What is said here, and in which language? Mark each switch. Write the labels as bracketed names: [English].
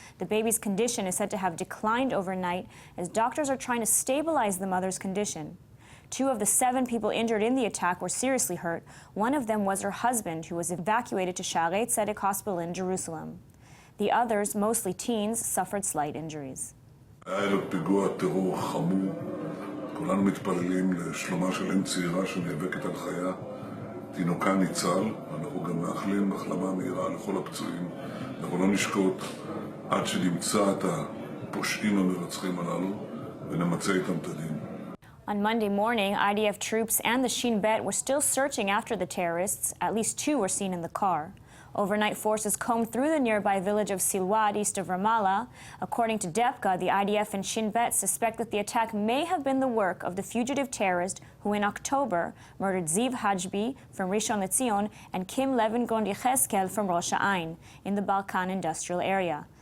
[English] The baby's condition is said to have declined overnight as doctors are trying to stabilize the mother's condition. 2 of the 7 people injured in the attack were seriously hurt. One of them was her husband, who was evacuated to Shaarei Tzedek Hospital in Jerusalem. The others, mostly teens, suffered slight injuries. [Hebrew] ערב פיגוע טרור חמור, כולנו מתפללים לשלומה של אם צעירה שנאבקת על חייה. תינוקה ניצל, ואנחנו גם מאחלים החלמה מהירה לכל הפצועים. אנחנו לא נשקוט עד שנמצא את הפושעים המרצחים הללו ונמצא איתם את הדין. [English] On Monday morning, IDF troops and the Shin Bet were still searching after the terrorists. At least 2 were seen in the car. Overnight forces combed through the nearby village of Silwad, east of Ramallah. According to Debka, the IDF and Shin Bet suspect that the attack may have been the work of the fugitive terrorist who in October murdered Ziv Hajbi from Rishon LeZion and Kim Levin-Gond Yecheskel from Rosh Ha'ain in the Balkan industrial area.